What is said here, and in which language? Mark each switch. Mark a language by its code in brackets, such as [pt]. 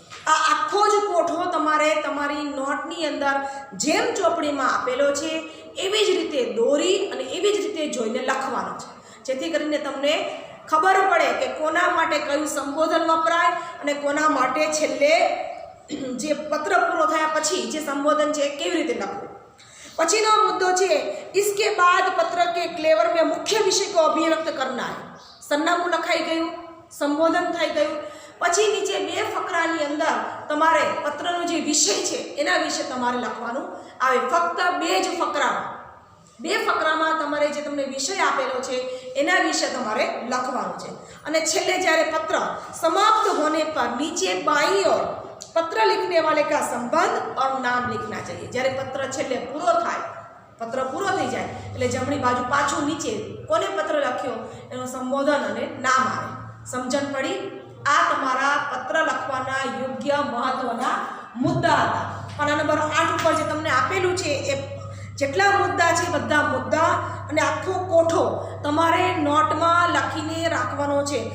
[gu] આ આખો જ કોઠો તમારે તમારી નોટની અંદર જેમ ચોપડીમાં આપેલો છે એવી જ રીતે દોરી અને એવી જ રીતે જોઈને લખવાનો છે, જેથી કરીને તમને ખબર પડે કે કોના માટે કયું સંબોધન વપરાય અને કોના માટે છેલ્લે જે પત્ર પૂરો થયા પછી જે સંબોધન છે કેવી રીતે લખવું। પછીનો મુદ્દો છે [hi] इसके बाद पत्र के क्लेवर में मुख्य विषय को अभिव्यक्त करना है। [gu] सरनामું લખાઈ ગયું, સંબોધન થઈ ગયું, પછી નીચે બે ફકરાની અંદર તમારે પત્રનો જે વિષય છે એના વિશે તમારે લખવાનું આવે। ફક્ત બે જ ફકરામાં, બે ફકરામાં તમારે જે તમને વિષય આપેલો છે એના વિશે તમારે લખવાનું છે। અને છેલ્લે જ્યારે પત્ર સમાપ્ત [hi] होने पर नीचे बाईं ओर पत्र लिखने वाले का संबंध और नाम लिखना चाहिए। [gu] જ્યારે પત્ર છેલ્લે પૂરો થાય, પત્ર પૂરો થઈ જાય એટલે જમણી બાજુ પાછું નીચે કોને પત્ર લખ્યો એનું સંબોધન અને નામ આવે। સમજણ પડી? આ તમારા પત્ર લખવાના યોગ્ય મહત્વના મુદ્દા હતા। પાના નંબર 8 ઉપર જે તમને આપેલું છે એ જેટલા મુદ્દા છે બધા મુદ્દા અને આખો કોઠો તમારે નોટમાં લખીને રાખવાનો છે।